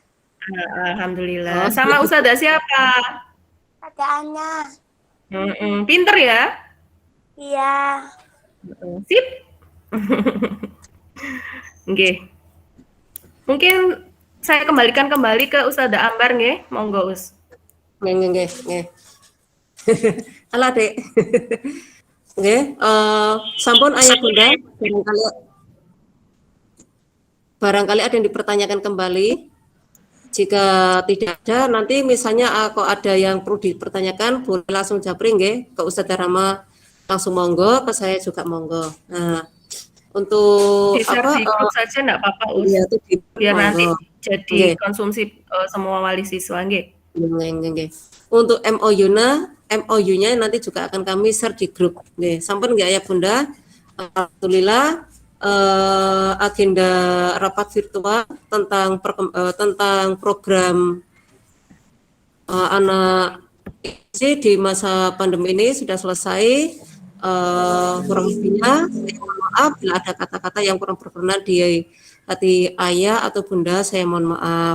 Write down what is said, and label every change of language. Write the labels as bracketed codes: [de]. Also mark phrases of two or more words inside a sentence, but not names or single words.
[id] Alhamdulillah. Sama Ustazah siapa? Ada Anya. Pinter ya? Iya. Sip. Nggih. Mungkin saya kembalikan kembali ke Ustazah Ambar nggih, monggo Us. Nggih. Halo Dek. [jv] Nggih, sampun [id] Ayah Bunda, barangkali ada yang dipertanyakan kembali. Jika tidak ada, nanti misalnya kok ada yang perlu dipertanyakan, boleh langsung japri nggih ke Ustazah Rama, langsung monggo, ke saya juga monggo. Nah, untuk Di-share apa? di grup saja enggak apa-apa, Us. Iya, itu Biar nanti monggo. jadi Nggih. konsumsi semua wali siswa, nggih. Nggih. Untuk MOU-nya nanti juga akan kami share di grup. [jv] Nggih, sampun nggih [id] Ayah Bunda. Alhamdulillah agenda rapat virtual tentang program anak di masa pandemi ini sudah selesai. Kurang lebihnya saya mohon maaf bila ada kata-kata yang kurang berkenan di hati ayah atau bunda, saya mohon maaf.